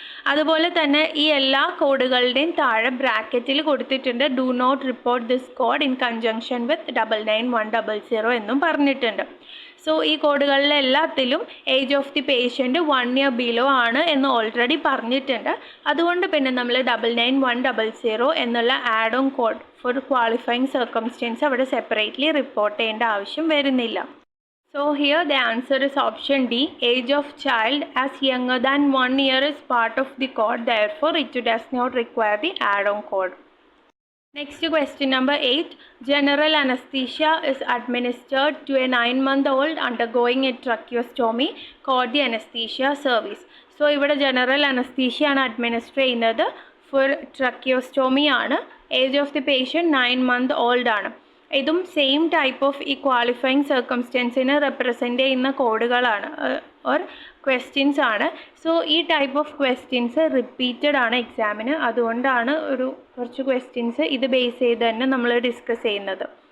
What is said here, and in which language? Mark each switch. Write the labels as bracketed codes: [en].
[ml] അതുപോലെ തന്നെ ഈ എല്ലാ കോഡുകളുടെയും താഴെ ബ്രാക്കറ്റിൽ കൊടുത്തിട്ടുണ്ട് [en] do not report this code in conjunction with 99100 [ml] എന്നും പറഞ്ഞിട്ടുണ്ട്. സോ ഈ കോഡുകളിലെ എല്ലാത്തിലും age of the patient 1 year below ആണ് എന്ന് ഓൾറെഡി പറഞ്ഞിട്ടുണ്ട്, അതുകൊണ്ട് പിന്നെ നമ്മൾ 99100 എന്നുള്ള add on code four qualifying circumstances അവിടെ സെപ്പറേറ്റ്ലി റിപ്പോർട്ട് ചെയ്യേണ്ട ആവശ്യം വരുന്നില്ല. [en] So here the answer is option D, age of child as younger than 1 year is part of the code, therefore it does not require the add-on code. Next question number 8, general anesthesia is administered to a 9-month-old undergoing a tracheostomy called the anesthesia service. [ml] So ഇവിടെ general anesthesia ആണ് administer ചെയ്യുന്നത് for tracheostomy ആണ്. Age of the patient 9-month-old ആണ്. ഇതും [en] same type of [ml] ഈ qualifying സർക്കംസ്റ്റൻസിനെ represent ചെയ്യുന്ന കോഡുകളാണ് or questions ആണ്. So ഈ ടൈപ്പ് ഓഫ് ക്വസ്റ്റ്യൻസ് റിപ്പീറ്റഡ് ആണ് എക്സാമിന്, അതുകൊണ്ടാണ് കുറച്ച് ക്വസ്റ്റ്യൻസ് ഇത് ബേസ് ചെയ്ത് തന്നെ നമ്മൾ ഡിസ്കസ് ചെയ്യുന്നത്.